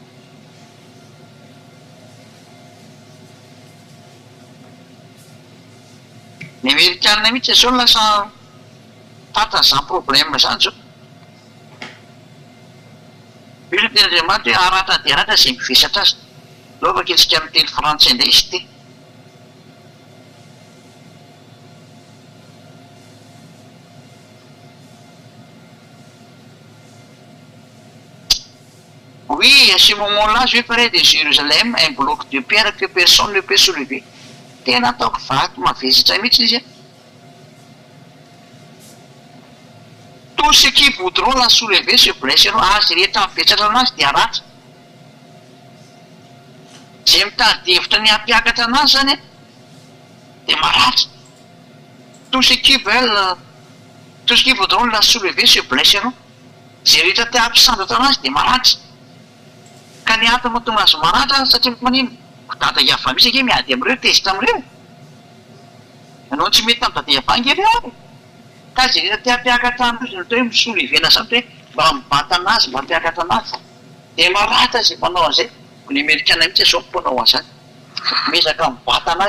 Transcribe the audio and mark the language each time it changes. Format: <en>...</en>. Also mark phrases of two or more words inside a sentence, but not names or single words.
<mg>ny Amerikana mihitsy zao lasa tatan'izany problème zany zao io teny Andriamanitra hoe aratra dia aratra zay mivesatra azy lovaka itsika amin'ny teny frantsay indray izy ty</mg> <fr>oui à ce moment-là je ferai de Jérusalem un bloc de pierre que personne ne peut soulever</fr> <mg>tena ataoko vato mavesatra mihitsy izy</mg> <fr>tous ceux qui voudront la soulever se blesseront</fr> <mg>azy rehetra mivetsatra anazy dia aratra zay mitady hevitra ny hampiakatra anazy zany dia maratra</mg> <fr>tous ceux qui voudront la soulever se blesseront</fr> <mg>zay rehetra te hampisandatra anazy dia maratra ka ny antony mahatonga azy maratra satria manino dada Eva misy ake miady amin'ireo tezitra amin'ireo ianao tsy mety tamin'ny dada Eva nge reo ka zay rehetra te hampiakatra anazy natao hoe misolevena zany hoe mba mibata anazy mba hampiakatra anazy dia maratra zay manao an'izay ny Amerikana mihitsy zao mponao an'izany mezaka mibata anazy</mg>